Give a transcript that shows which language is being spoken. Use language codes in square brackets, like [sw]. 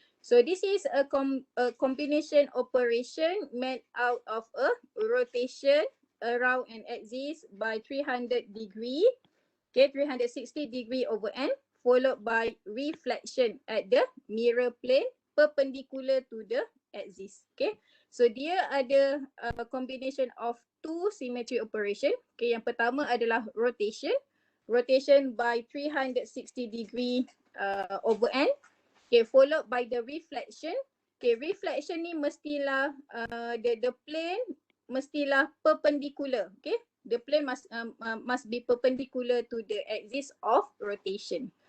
[en] So this is a combination operation made out of a rotation around an axis by 300 degree. Okay, 360 degree over n, followed by reflection at the mirror plane perpendicular to the axis. Okay, so [ms] dia ada [en] combination of two symmetry operation. [ms] Okay, yang pertama adalah rotation. [en] Rotation by 360 degree over n. Okay, followed by the reflection. Okay, reflection [ms] ni mestilah [en] the plane mestilah perpendicular. Okay, the plane must be perpendicular to the axis of rotation.